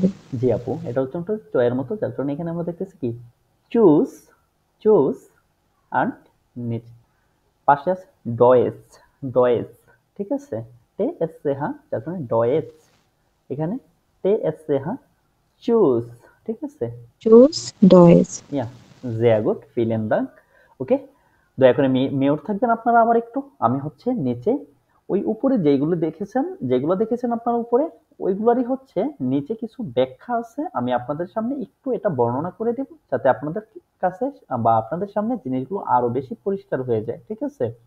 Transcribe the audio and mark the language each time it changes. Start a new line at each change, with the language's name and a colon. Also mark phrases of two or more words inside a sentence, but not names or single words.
Bangla: জি আপু, এটা উচ্চারণটা চ এর মতো, যার কারণে এখানে আমরা দেখতেছি কি চুজ, চুজ, আর নিচে পাশে আছে ডয়েস, ডয়েস, ঠিক আছে?
German: Te Es Ce Ha,
Bangla: যার কারণে ডয়েস। এখানে
German: Te Es Ce Ha,
Bangla: চুজ, ঠিক আছে? চুজ ডয়েস। ইয়া,
German: sehr gut, vielen Dank.
Bangla: ওকে, দয়া করে মিউট থাকবেন আপনারা আবার একটু। আমি হচ্ছে নিচে ওই উপরে যেগুলো দেখেছেন আপনারা উপরে, ওইগুলারই হচ্ছে নিচে কিছু ব্যাখ্যা আছে। আমি আপনাদের সামনে একটু এটা বর্ণনা করে দেব, যাতে আপনাদের কাছে বা আপনাদের সামনে জিনিসগুলো আরো বেশি পরিষ্কার হয়ে যায়, ঠিক আছে?